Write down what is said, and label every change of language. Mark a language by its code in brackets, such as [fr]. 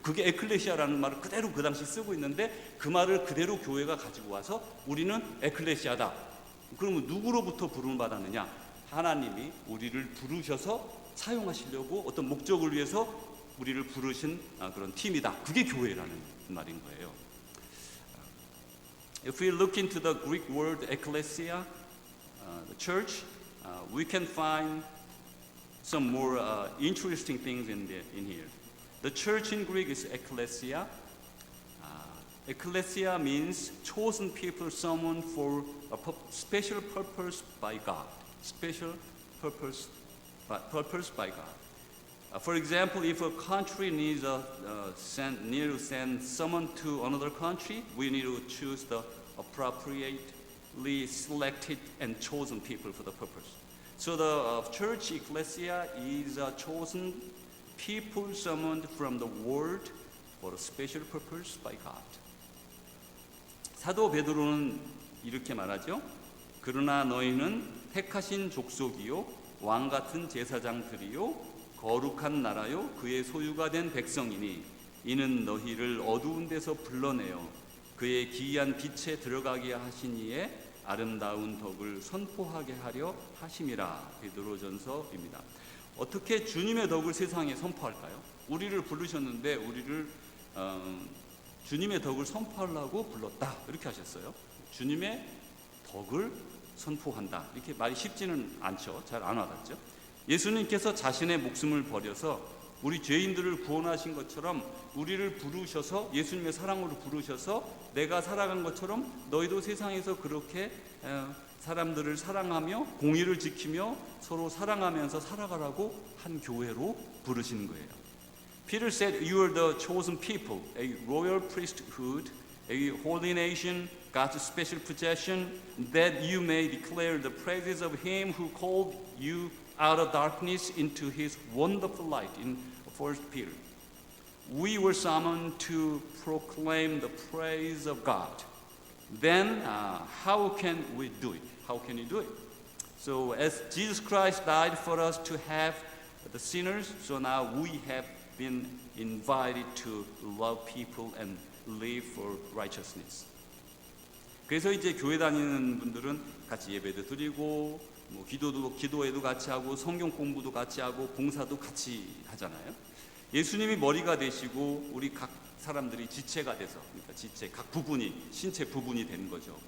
[ko] 그게 에클레시아라는 말을 그대로 그 당시 쓰고 있는데 그 말을 그대로 교회가 가지고 와서 우리는 에클레시아다. 그러면 누구로부터 부름을 받았느냐? 하나님이 우리를 부르셔서 사용하시려고 어떤 목적을 위해서 우리를 부르신 그런 팀이다. 그게 교회라는 말인 거예요. [en] If we look into the Greek word ecclesia, the church, we can find some more interesting things in here. The church in Greek is ecclesia. Ecclesia means chosen people, someone for a special purpose by God. Special purpose by God. For example, if a country needs to send someone to another country, we need to choose the appropriately selected and chosen people for the purpose. So the church ecclesia is chosen people summoned from the world for a special purpose by God. [ko] 사도 베드로는 이렇게 말하죠. 그러나 너희는 택하신 족속이요 왕 같은 제사장들이요 거룩한 나라요 그의 소유가 된 백성이니 이는 너희를 어두운 데서 불러내어 그의 기이한 빛에 들어가게 하신 이의 아름다운 덕을 선포하게 하려 하심이라. 베드로전서입니다. 어떻게 주님의 덕을 세상에 선포할까요? 우리를 부르셨는데 우리를 주님의 덕을 선포하려고 불렀다 이렇게 하셨어요. 주님의 덕을 선포한다 이렇게 말이 쉽지는 않죠. 잘 안 와닿죠. 예수님께서 자신의 목숨을 버려서 우리 죄인들을 구원하신 것처럼 우리를 부르셔서 예수님의 사랑으로 부르셔서 내가 살아간 것처럼 너희도 세상에서 그렇게 사람들을 사랑하며 공의를 지키며 서로 사랑하면서 살아가라고 한 교회로 부르시는 거예요. [en] Peter said, "You are the chosen people, a royal priesthood, a holy nation, God's special possession, that you may declare the praises of Him who called you out of darkness into His wonderful light." In 1 Peter, we were summoned to proclaim the praise of God. Then, how can we do it? How can you do it? So, as Jesus Christ died for us to have the sinners, so now we have been invited to love people and live for righteousness. [ko] 그래서 이제 교회 다니는 분들은 같이 예배도 드리고 뭐 기도회도 같이 하고 성경 공부도 같이 하고 봉사도 같이 하잖아요. 예수님이 머리가 되시고 우리 각 사람들이 지체가 돼서 그러니까 지체 각 부분이 신체 부분이 되는 거죠.